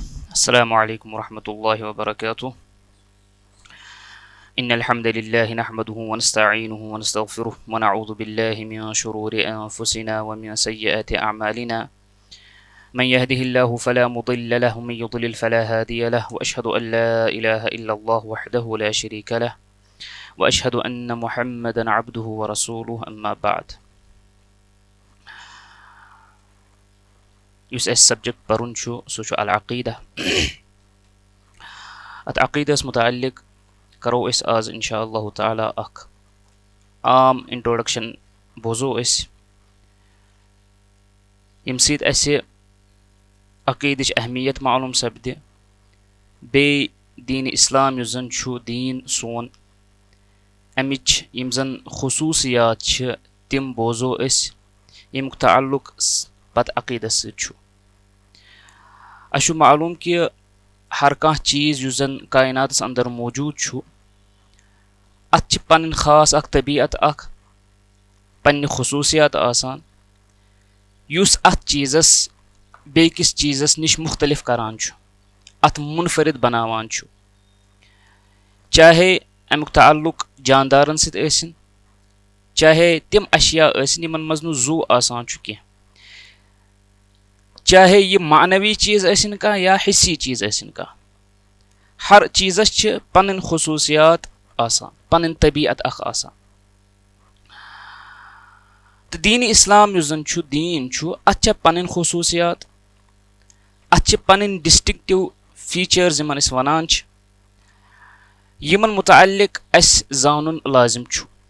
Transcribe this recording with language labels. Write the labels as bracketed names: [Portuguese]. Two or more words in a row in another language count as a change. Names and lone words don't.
[Arabic] السلام عليكم ورحمة الله وبركاته. إن الحمد لله نحمده ونستعينه ونستغفره ونعوذ بالله من شرور أنفسنا ومن سيئات أعمالنا. من يهده الله فلا مضل له ومن يضلل فلا هادي له وأشهد أن لا إله إلا الله وحده لا شريك له وأشهد أن محمدا عبده ورسوله أما بعد. [Kashmiri] युस अस सब्जेक्ट परन छु सु छु [Arabic] العقيدة. [Kashmiri] अत अक़ीदस मुताल्लिक़ करो अस आज [Arabic] إن شاء الله تعالى [Kashmiri] अख आम इंट्रोडक्शन बोजो अस यम सद अस अक़ीदच अहमियत मालूम सपदि बे दीन इस्लाम युस जन छु दीन सोन अमिच यम जन खुसूसियात छ तिम बोजो अस यमुक ताल्लुक पत अक़ीदस सद छु। अशु मालूम कि हर कह चीज़ युस जन कायनातस अंदर मौजूद छु अत पन खास अख तबीयत अख पन्ने खुसूसियात आसान युस अत चीज़स बेकिस चीज़स निश मुख्तलिफ करान छु, अत मुनफरिद बनावान छु। चाहे अमुक ताल्लुक जानदारन सित ऐसिन, चाहे तिम अशिया ऐसिन यमन मज नु जू आसान छु कह, चाहे यह मानवी चीज़ ऐसिन का या हिस्सी चीज़ ऐसिन का, हर चीज़स छ पन खुसूसियात आसान, पन तबीयत अख आसान। तो दीन इस्लाम युस जन छु दीन छु अत छ पन खुसूसियात, अत छ पन [English] distinctive features [Kashmiri] यमन अस वनान छ, यमन मुताल्लिक अस जानन लाजिम छु।